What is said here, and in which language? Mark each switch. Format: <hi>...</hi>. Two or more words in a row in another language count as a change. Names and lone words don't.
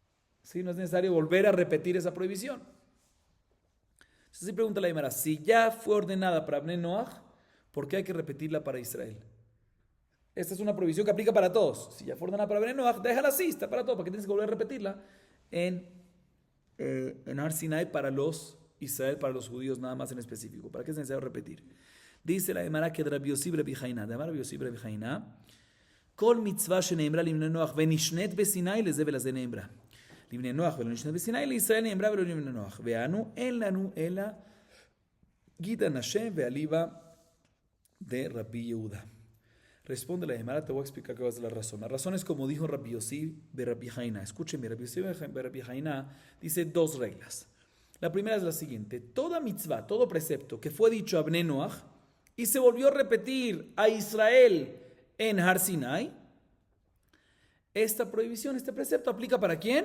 <es>No es necesario volver a repetir esa prohibición. Entonces se pregunta la Gemara, si ya fue ordenada para Bené Noaj, ¿por qué hay que repetirla para Israel? Esta es una prohibición que aplica para todos. Si ya fue ordenada para Bené Noaj, déjala así, está para todos. ¿Para qué tienes que volver a repetirla en Har Sinai para los Israel, para los judíos nada más en específico? ¿Para qué es necesario repetir? Dice la Gemara que</es> <he>Rabbi Yossi Rabbi Haina, de Rabbi Yossi Rabbi Haina, כל מצוה שנאמרה לבני נח ונשנית בסיני לזה ולזה נאמרה. לבני נח ונשנית בסיני לישראל נאמרה ולא לבני נח. ואנו אין לנו אלא גיד הנשה ואליבא דרבי יהודה.</he> <es>Responde la Gemara, te voy a explicar qué va a ser la razón. La razón es como dijo Rabbi Yossi de Rabbi Haina. Escúchenme, Rabbi Yossi de Rabbi Haina dice 2 reglas. La primera es la siguiente: toda mitzvah, todo precepto que fue dicho a Bnei Noach y se volvió a repetir a Israel en Har Sinai, esta prohibición, este precepto aplica ¿para quién?</es>